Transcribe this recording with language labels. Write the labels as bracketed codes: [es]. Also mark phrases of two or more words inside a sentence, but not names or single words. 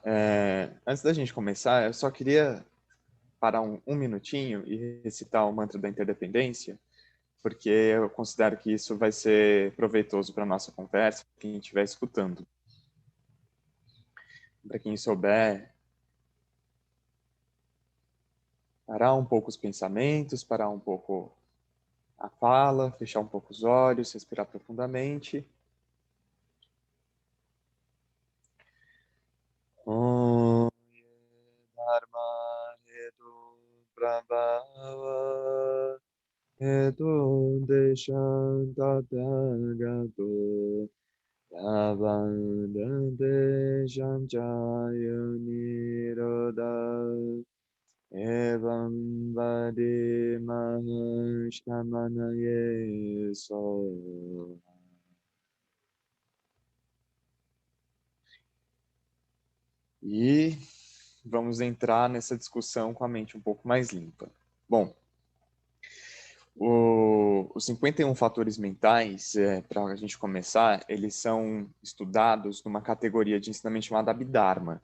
[pt] Antes da gente começar, eu só queria parar um minutinho e recitar o mantra da interdependência, porque eu considero que isso vai ser proveitoso para a nossa conversa, para quem estiver escutando. Para quem souber, parar um pouco os pensamentos, parar um pouco a fala, fechar um pouco os olhos, respirar profundamente. [sa] Om Dharma Hedu Prabhava Hedu Deshantatagato Yavandante Shanchaya Nirodha Evam Vade Mahashtamanaye So. [pt] E vamos entrar nessa discussão com a mente um pouco mais limpa. Bom, os 51 fatores mentais, para a gente começar, eles são estudados numa categoria de ensinamento chamada Abhidharma.